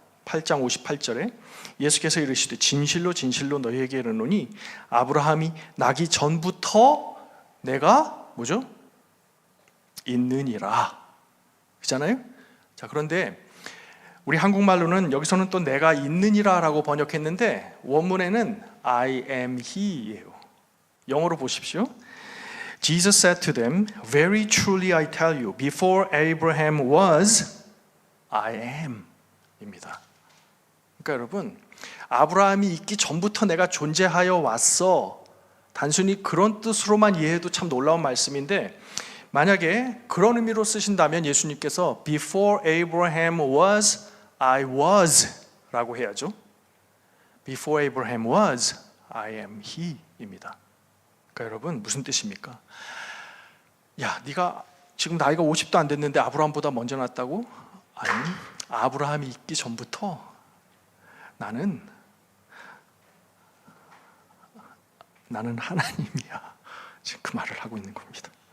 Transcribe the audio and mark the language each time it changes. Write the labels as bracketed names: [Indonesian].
[Korean] 8장 58절에 예수께서 이르시되 진실로 진실로 너희에게 이르노니 아브라함이 나기 전부터 내가 뭐죠? 있느니라. 그렇잖아요? 자, 그런데 우리 한국말로는 여기서는 또 내가 있느니라라고 번역했는데 원문에는 [English] I am he [Korean] 예요. 영어로 보십시오. [English] Jesus said to them, Very truly I tell you, before Abraham was, I am [Korean] 입니다. 그러니까 여러분 아브라함이 있기 전부터 내가 존재하여 왔어. 단순히 그런 뜻으로만 이해해도 참 놀라운 말씀인데 만약에 그런 의미로 쓰신다면 예수님께서 [English] Before Abraham was, I was [Korean] 라고 해야죠. [English] Before Abraham was, I am he [Korean] 입니다. 그러니까 여러분 무슨 뜻입니까? 야, 네가 지금 나이가 50도 안 됐는데 아브라함보다 먼저 났다고? 아니, 아브라함이 있기 전부터 나는 나는 하나님이야. 지금 그 말을 하고 있는 겁니다.